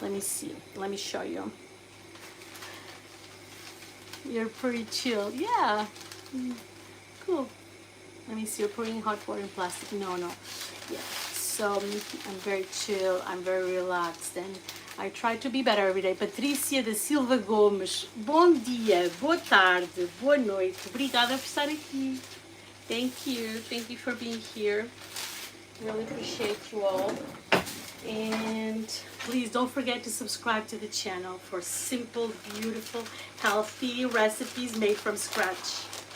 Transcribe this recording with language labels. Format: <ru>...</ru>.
<en>Let me see. Let me show you. You're pretty chill. Yeah. Cool. Let me see. You're putting hot water in plastic. No. Yeah. So I'm very chill. I'm very relaxed. And I try to be better every day.</en> <pt>Patrícia da Silva Gomes. Bom dia. Boa tarde. Boa noite. Obrigada por estar aqui.</pt> <en>Thank you. Thank you for being here. Really appreciate you all. And please don't forget to subscribe to the channel for simple, beautiful, healthy recipes made from scratch.</en>